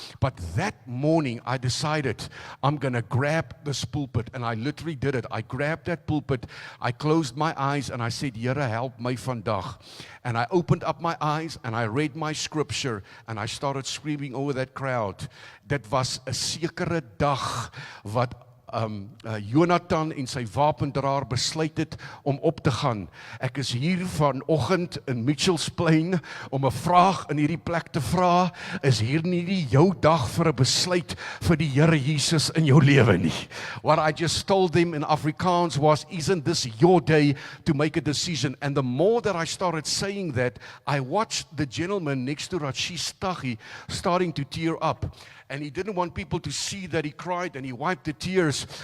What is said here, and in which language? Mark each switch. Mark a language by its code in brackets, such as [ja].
[en] But that morning I decided I'm going to grab this pulpit, and I literally did it. I grabbed that pulpit, I closed my eyes, and I said, [af] Here, help my vandag. [en] And I opened up my eyes, and I read my scripture, and I started screaming over that crowd. [af] Dit was 'n sekere dag wat Jonathan en sy wapendraer besluit het om op te gaan. Ek is hier vanoggend in Mitchells Plain om 'n vraag in hierdie plek te vra. Is hier nie die jou dag vir 'n besluit vir die Here Jesus in jou lewe nie? [en] What I just told them in Afrikaans was, isn't this your day to make a decision? And the more that I started saying that, I watched the gentleman next to Rashid Staghi starting to tear up. And he didn't want people to see that he cried, and he wiped the tears.